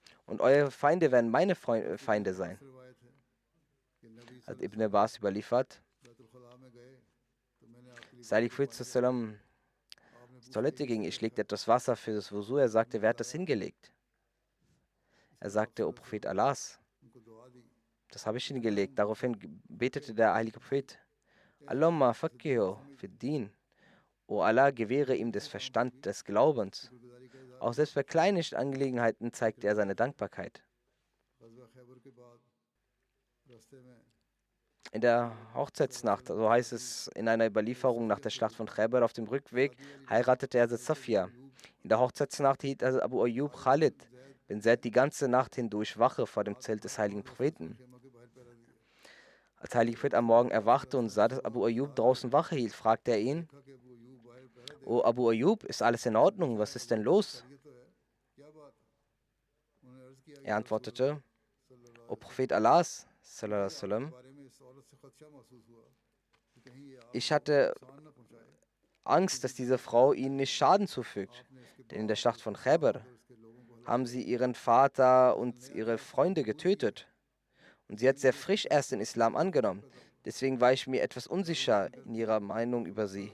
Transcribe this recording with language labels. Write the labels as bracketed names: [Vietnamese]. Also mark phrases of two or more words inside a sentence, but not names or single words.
[German] und eure Feinde werden meine Feinde sein. Hat Ibn Abbas überliefert. Salih Prophet zur Toilette ging, ich legte etwas Wasser für das Wusu. Er sagte, wer hat das hingelegt? Er sagte, O Prophet Allahs, das habe ich hingelegt. Daraufhin betete der heilige Prophet, [Arabic] اللهم فقهه في الدين. [German] O Allah, gewähre ihm das Verstand des Glaubens. Auch selbst bei kleinen Angelegenheiten zeigte er seine Dankbarkeit. In der Hochzeitsnacht, so heißt es in einer Überlieferung nach der Schlacht von Khaybar, auf dem Rückweg heiratete er Safia. In der Hochzeitsnacht hielt Abu Ayyub Khalid bin Zaid die ganze Nacht hindurch Wache vor dem Zelt des heiligen Propheten. Als heilige Prophet am Morgen erwachte und sah, dass Abu Ayyub draußen Wache hielt, fragte er ihn, O Abu Ayyub, ist alles in Ordnung? Was ist denn los? Er antwortete, O Prophet Allahs, [Arabic] صلى الله عليه وسلم, [German] ich hatte Angst, dass diese Frau ihnen nicht Schaden zufügt. Denn in der Schlacht von Khaybar haben sie ihren Vater und ihre Freunde getötet. Und sie hat sehr frisch erst den Islam angenommen. Deswegen war ich mir etwas unsicher in ihrer Meinung über sie.